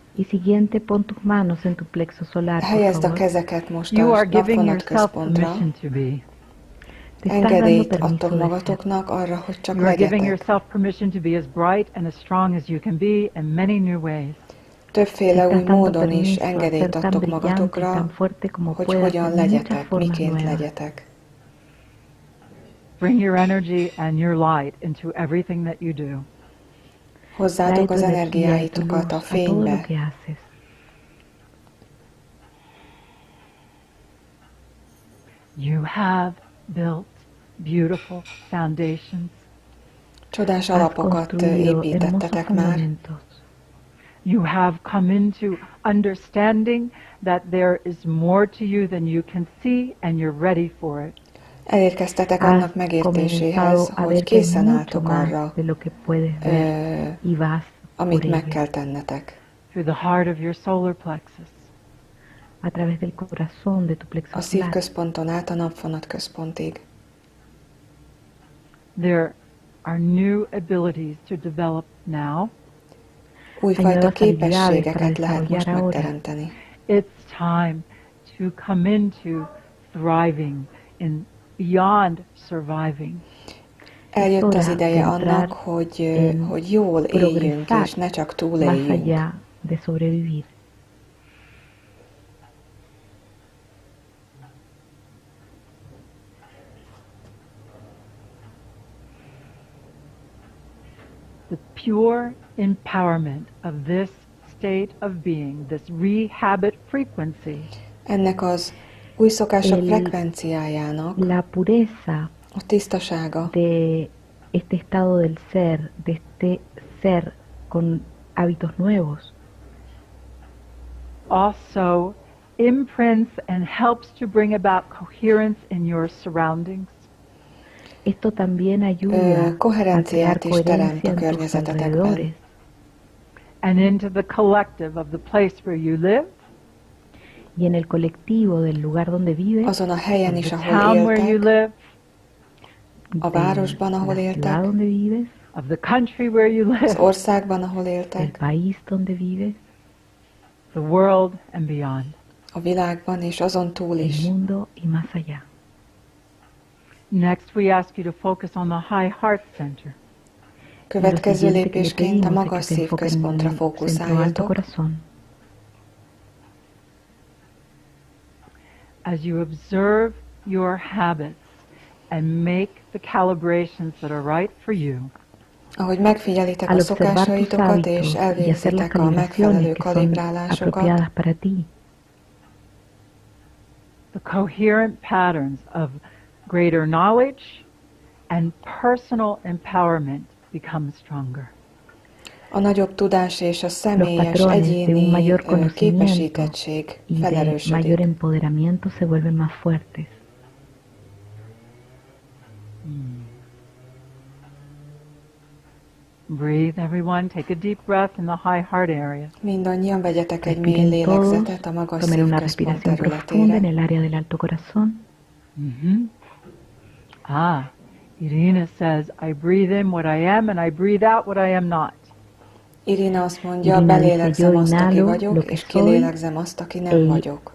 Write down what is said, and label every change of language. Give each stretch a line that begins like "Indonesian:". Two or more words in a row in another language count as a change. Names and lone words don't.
Spanish: Y siguiente, pon tus manos en tu plexo solar, por
Hungarian: Helyezd a
Spanish: favor.
Hungarian: kezeket most
English: You
Hungarian: a
English: are giving
Hungarian: napvonat
English: yourself
Hungarian: központra.
English: permission to be.
Spanish: Te estás dando
Hungarian: Engedélyt
Spanish: permiso
Hungarian: adtok
Spanish: de ser.
Hungarian: magatoknak arra, hogy csak
English: You are giving
Hungarian: legyetek.
English: yourself permission to be as bright and as strong as you can be in many new ways.
Hungarian: Többféle
Spanish: Te
Hungarian: új
Spanish: estás dando
Hungarian: módon is
Spanish: permiso a ser
Hungarian: engedélyt
Spanish: tan
Hungarian: adtok
Spanish: brillante y
Hungarian: magatokra,
Spanish: tan fuerte como
Hungarian: hogy
Spanish: puedas
Hungarian: hogyan
Spanish: en muchas
Hungarian: legyetek,
Spanish: formas
Hungarian: miként
Spanish: nuevas.
Hungarian: legyetek.
English: Bring your energy and your light into everything that you do.
Hungarian: Hozzátok
Spanish: Trae
Hungarian: az
Spanish: tu energía y tu
Hungarian: energiáitokat a
Spanish: luz a todo lo
Hungarian: fénybe.
Spanish: que haces.
English: You have built beautiful foundations.
Hungarian: Csodás
Spanish: Has
Hungarian: alapokat
Spanish: construido
Hungarian: építettetek
Spanish: hermosos
Hungarian: már.
Spanish: fundamentos.
English: You have come into understanding that there is more to you than you can see, and you're ready for it.
Hungarian: Elérkeztetek
Spanish: Has
Hungarian: annak megértéséhez,
Spanish: comenzado a
Hungarian: hogy
Spanish: ver que hay
Hungarian: készen
Spanish: mucho
Hungarian: álltok
Spanish: más
Hungarian: arra,
Spanish: de lo que puedes ver y vas
Hungarian: amit
Spanish: por
Hungarian: meg
Spanish: ello.
Hungarian: kell tennetek.
English: Through the heart of your solar plexus.
Spanish: A través del corazón de tu plexo
Hungarian: A
Spanish: solar.
Hungarian: szívközponton át a napvonat központig.
English: There are new abilities to develop now.
Hungarian: Újfajta
Spanish: nuevas
Hungarian: képességeket
Spanish: habilidades para
Hungarian: lehet most
Spanish: desarrollar ahora.
Hungarian: megteremteni.
English: It's time to come into thriving in beyond surviving.
Hungarian: Eljött az
Spanish: hora
Hungarian: ideje
Spanish: de entrar
Hungarian: annak, hogy jól éljünk,
Spanish: progresar
Hungarian: és ne csak
Spanish: más
Hungarian: túléljünk.
Spanish: allá de sobrevivir.
English: The pure empowerment of this state of being, this rehabit frequency,
Hungarian: Ennek az új szokások
Spanish: El-
Hungarian: frekvenciájának
Spanish: La pureza
Hungarian: a tisztasága
Spanish: de este estado del ser, de este ser con hábitos nuevos,
English: also imprints and helps to bring about coherence in your surroundings.
Spanish: esto también ayuda a crear
Hungarian: koherenciát is teremt
Spanish: coherencia
Hungarian: a
Spanish: en tus
Hungarian: környezetetekben.
Spanish: alrededores
English: And into the collective of the place where you live,
Spanish: y en el colectivo del lugar donde vives,
Hungarian: Azon a helyen
English: the
Hungarian: is, ahol
English: town where you
Hungarian: éltek,
English: live,
Hungarian: a
Spanish: de
Hungarian: városban, ahol
Spanish: la
Hungarian: éltek,
Spanish: ciudad donde vives,
English: of the country where you
Hungarian: az
English: live,
Hungarian: országban, ahol
Spanish: del
Hungarian: éltek,
Spanish: país donde vives,
English: the world and beyond.
Hungarian: a világban és azon túl
Spanish: el
Hungarian: is.
Spanish: mundo y más allá.
English: Next, we ask you to focus on the high heart center.
Hungarian: Következő
Spanish: Lo siguiente que le
Hungarian: lépésként a
Spanish: pedimos es
Hungarian: magas
Spanish: que se enfoquen en
Hungarian: szívközpontra
Spanish: el centro alto
Hungarian: fókuszáljatok,
Spanish: corazón.
English: As you observe your habits and make the calibrations that are right for you,
Hungarian: ahogy megfigyelitek
Spanish: Al
Hungarian: a
Spanish: observar tus
Hungarian: szokásaitokat és
Spanish: hábitos y hacer las
Hungarian: elvégzitek a megfelelő
Spanish: calibraciones que son
Hungarian: kalibrálásokat,
Spanish: apropiadas para ti,
English: the coherent patterns of greater knowledge and personal empowerment become stronger.
Hungarian: a nagyobb tudás és a személyes,
Spanish: patrones de un
Hungarian: egyéni
Spanish: mayor conocimiento
Hungarian: képesítettség
Spanish: y de
Hungarian: felerősödik.
Spanish: mayor empoderamiento se vuelven más fuertes.
English: Breathe, everyone. Take a deep breath in the high heart area.
Hungarian: Mindannyian vegyetek egy mély
Spanish: Respiren todos,
Hungarian: lélegzetet a magas
Spanish: tomen una
Hungarian: szívközpont
Spanish: respiración profunda en
Hungarian: területére.
Spanish: el área del alto corazón.
English: Irina says, I breathe in what I am and I breathe out what I am not.
Hungarian: Irina azt mondja,
Spanish: Irina dice,
Hungarian: belélegzem
Spanish: yo
Hungarian: azt, aki
Spanish: inhalo lo
Hungarian: vagyok,
Spanish: que
Hungarian: és
Spanish: soy
Hungarian: kilélegzem azt, aki nem vagyok.